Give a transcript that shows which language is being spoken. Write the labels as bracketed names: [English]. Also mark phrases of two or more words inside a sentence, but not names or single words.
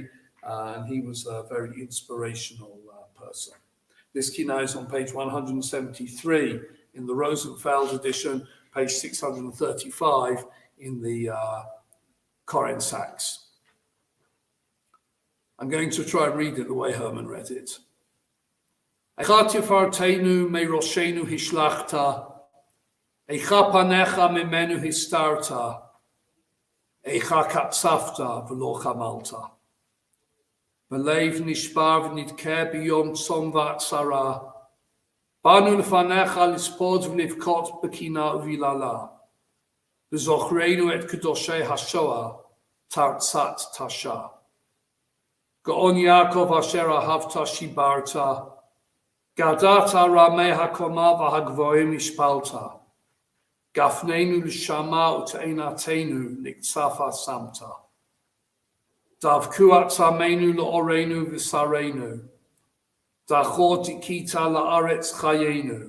[English] And he was a very inspirational person. This Kinnot is on page 173 in the Rosenfeld edition, page 635 in the Koren Sachs. I'm going to try and read it the way Herman read it. [Hebrew] איכה תפארתנו מראשנו השלכת, איכה פניך ממנו הסתרת, איכה קצפת ולא חמלת. בלב נשבר ונדכה ביום צום ועצרה. באנו לפניך לספוד ולבכות בקינה ויללה. וזוכרנו את קדושי השואה תרצ"ט תש"ה. גאון יעקב אשר אהבת שיברת. גדעת רמי הקומה והגבוהים השפלת. גפננו לשמה ותאנתנו נקצפה שמת. דבקו עצמנו לעורנו ושרנו. דחית הכית לארץ חיינו.